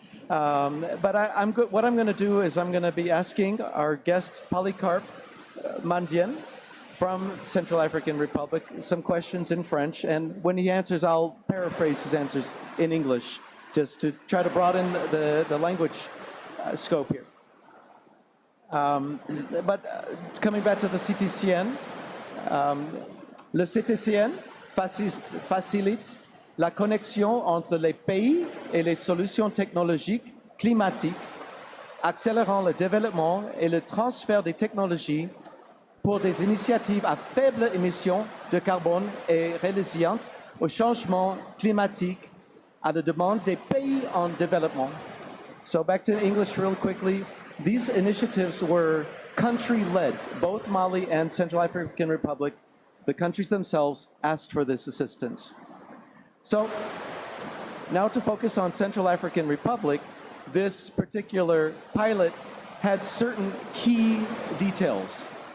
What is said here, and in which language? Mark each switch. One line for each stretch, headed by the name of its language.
English: But what I'm going to do is I'm going to be asking our guest, Polycarp Mandien, from Central African Republic, some questions in French. And when he answers, I'll paraphrase his answers in English, just to try to broaden the language scope here. But coming back to the CTCN,
French: le CTCN facilite la connexion entre les pays et les solutions technologiques climatiques, accélérant le développement et le transfert des technologies pour des initiatives à faible émission de carbone et résilientes au changement climatique à la demande des pays en développement.
English: So back to English real quickly. These initiatives were country-led. Both Mali and Central African Republic, the countries themselves asked for this assistance. So now to focus on Central African Republic, this particular pilot had certain key details.